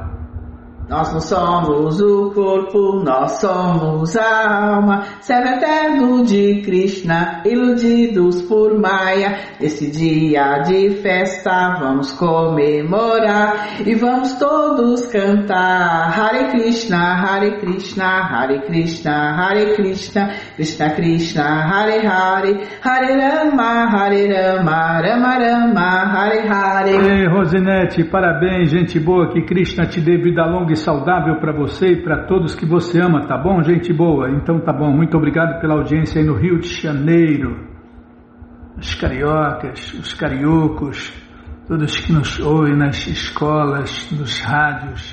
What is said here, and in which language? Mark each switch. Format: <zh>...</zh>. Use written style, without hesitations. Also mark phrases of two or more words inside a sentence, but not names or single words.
<pt>Nós não somos o corpo, nós somos a alma, servo eterno de Krishna, iludidos por Maya. Nesse dia de festa vamos comemorar e vamos todos cantar Hare Krishna, Hare Krishna, Hare Krishna, Hare Krishna, Krishna Krishna, Hare Hare, Hare Rama, Rama Rama, Hare Hare. Ei, Rosinete, parabéns, gente boa, que Krishna te dê vida longa e saudável para você e para todos que você ama, tá bom, gente boa? Então tá bom, muito obrigado pela audiência aí no Rio de Janeiro. os cariocas, os cariocos, todos que nos ouvem nas escolas, nos rádios.</pt>